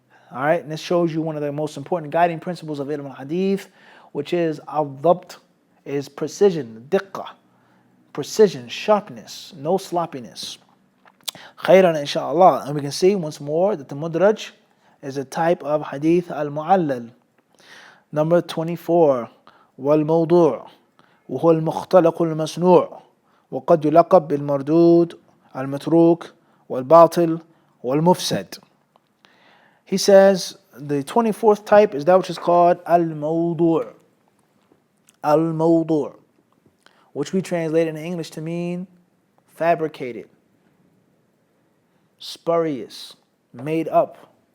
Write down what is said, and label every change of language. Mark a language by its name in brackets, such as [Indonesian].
[English] Alright, and this shows you one of the most important guiding principles of Uloomil-Hadith, which is al-dhabt, is precision, diqqah, precision, sharpness, no sloppiness. Khairan inshaAllah. And we can see once more that the mudraj is a type of hadith al-mu'allal. Number 24, wal-mawdu' [Arabic] وهو المختلق المصنوع وقد يلقب بالمردود المتروك والباطل والمفسد. [English] He says the 24th type is that which is called al-mawdu'. Al-mawdu', which we translate in English to mean fabricated, spurious, made up.